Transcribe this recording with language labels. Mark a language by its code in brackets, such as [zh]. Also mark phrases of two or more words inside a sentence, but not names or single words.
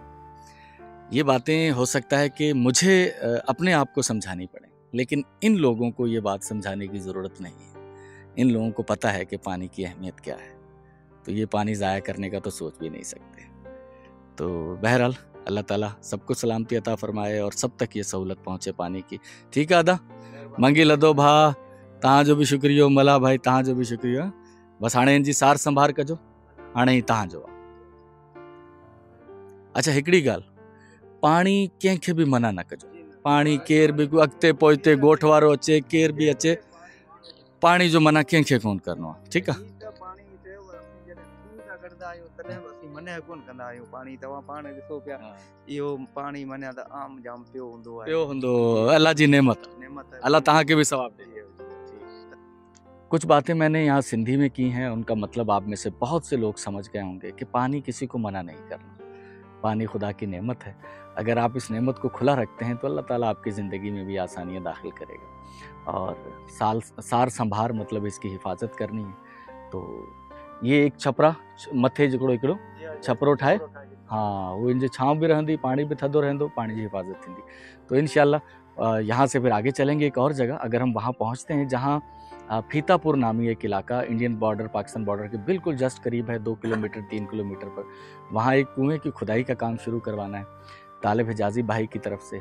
[ur] یہ باتیں ہو سکتا ہے کہ مجھے اپنے آپ کو سمجھانی پڑے، لیکن ان لوگوں کو یہ بات سمجھانے کی ضرورت نہیں ہے. ان لوگوں کو پتا ہے کہ پانی کی اہمیت کیا ہے، تو یہ پانی ضائع کرنے کا تو سوچ بھی نہیں سکتے. تو بہرحال اللہ تعالیٰ سب کو سلامتی عطا فرمائے اور سب تک یہ سہولت پہنچے پانی کی، ٹھیک ہے. [sd] आदा मंगी लधो भा, तव्हांजो बि शुक्रियो, मला भाई तव्हांजो बि शुक्रियो। बस हाणे इनजी सार संभार कजो, हाणे ही तव्हांजो आहे। अच्छा हिकिड़ी ॻाल्हि, पाणी कंहिंखे बि मना न कजो, पाणी केर बि अॻिते पोइते ॻोठ वारो अचे केर बि अचे, पाणी जो मना कंहिंखे कोन करिणो आहे, ठीकु आहे। कंदा आहियूं तॾहिं बि असीं मञा कोन कंदा आहियूं पाणी तव्हां पाण ॾिसो पिया इहो पाणी मञा त आम जाम पियो हूंदो आहे पियो हूंदो अल्लाह जी नेमत [ur] نعمت ہے [sd] अल्लाह तव्हां खे भी सवाब दे। [ur] کچھ باتیں میں نے یہاں سندھی میں کی ہیں، ان کا مطلب آپ میں سے بہت سے لوگ سمجھ گئے ہوں گے کہ پانی کسی کو منع نہیں کرنا، پانی خدا کی نعمت ہے. اگر آپ اس نعمت کو کھلا رکھتے ہیں تو اللہ تعالیٰ آپ کی زندگی میں بھی آسانیاں داخل کرے گا اور [sd] सार संभार [ur] مطلب اس کی حفاظت کرنی ہے. تو یہ ایک [sd] छपरा मथे जिकड़ो हिकिड़ो छपरो ठाहे, हाँ वो इन छांव भी रहंदी, पानी भी थधो रहंदो, पानी की हिफाजत थींदी। [ur] تو ان شاء اللہ یہاں سے پھر آگے چلیں گے ایک اور جگہ. اگر ہم وہاں پہنچتے ہیں جہاں فیتاپور نامی ایک علاقہ [en] Indian border Pakistan border [ur] کے بالکل جسٹ قریب ہے، 2 کلومیٹر 3 کلومیٹر پر، وہاں ایک کنویں کی کھدائی کا کام شروع کروانا ہے طالب حجازی بھائی کی طرف سے.